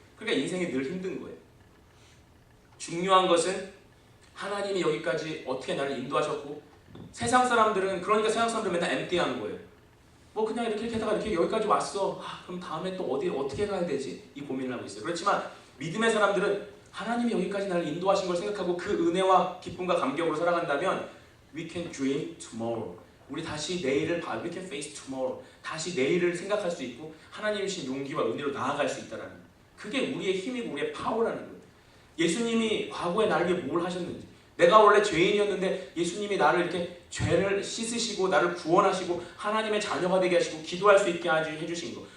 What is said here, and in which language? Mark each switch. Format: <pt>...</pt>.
<ko>그러니까 인생이 늘 힘든 거예요. 중요한 것은 하나님이 여기까지 어떻게 나를 인도하셨고 세상 사람들은 맨날 empty한 거예요. 뭐 그냥 이렇게 하다가 이렇게 여기까지 왔어. 그럼 다음에 또 어떻게 가야 되지? 이 고민을 하고 있어요. 그렇지만 믿음의 사람들은 하나님이 여기까지 나를 인도하신 걸 생각하고 그 은혜와 기쁨과 감격으로 살아간다면</ko> <en>we can dream tomorrow.</en> <ko>우리 다시 내일을</ko> <en>we can face tomorrow.</en> <ko>다시 내일을 생각할 수 있고 하나님이 주신 용기와 은혜로 나아갈 수 있다는 거예요. 그게 우리의 힘이고 우리의 파워라는 거예요. 예수님이 과거에 나를 위해 뭘 하셨는지 내가 원래 죄인이었는데 예수님이 나를 이렇게 죄를 씻으시고 나를 구원하시고 하나님의 자녀가 되게 하시고 기도할 수 있게 해주신 거.</ko>